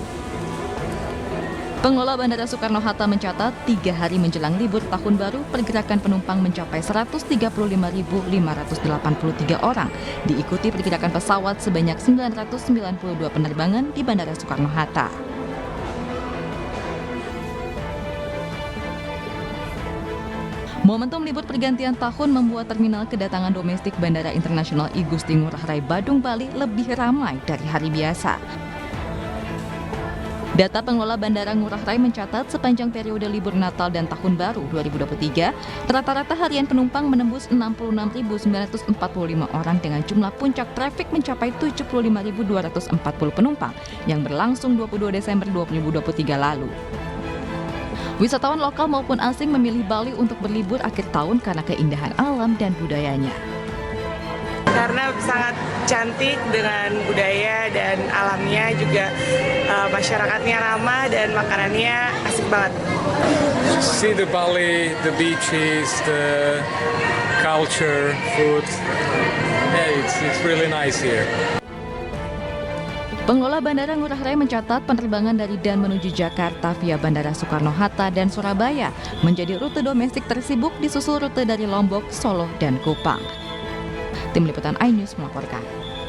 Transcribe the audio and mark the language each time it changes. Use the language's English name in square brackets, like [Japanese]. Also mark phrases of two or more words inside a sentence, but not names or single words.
[Indonesian] Pengelola Bandara Soekarno-Hatta mencatat 3 hari menjelang libur Tahun Baru, pergerakan penumpang mencapai 135.583 orang, diikuti pergerakan pesawat sebanyak 992 penerbangan di Bandara Soekarno-Hatta. Momentum libur pergantian tahun membuat terminal kedatangan domestik Bandara Internasional I Gusti Ngurah Rai Badung, Bali lebih ramai dari hari biasa. Data pengelola Bandara Ngurah Rai mencatat sepanjang periode libur Natal dan Tahun Baru 2023, rata-rata harian penumpang menembus 66.945 orang dengan jumlah puncak trafik mencapai 75.240 penumpang yang berlangsung 22 Desember 2023 lalu. Wisatawan lokal maupun asing memilih Bali untuk berlibur akhir tahun karena keindahan alam dan budayanya. Karena sangat cantik dengan budaya dan alamnya, juga masyarakatnya ramah dan makanannya asik banget. [English] See the Bali, the beaches, the culture, food. Yeah, it's really nice here. [Indonesian] Pengelola Bandara Ngurah Rai mencatat penerbangan dari dan menuju Jakarta via Bandara Soekarno-Hatta dan Surabaya menjadi rute domestik tersibuk, disusul rute dari Lombok, Solo, dan Kupang. Tim Liputan iNews melaporkan.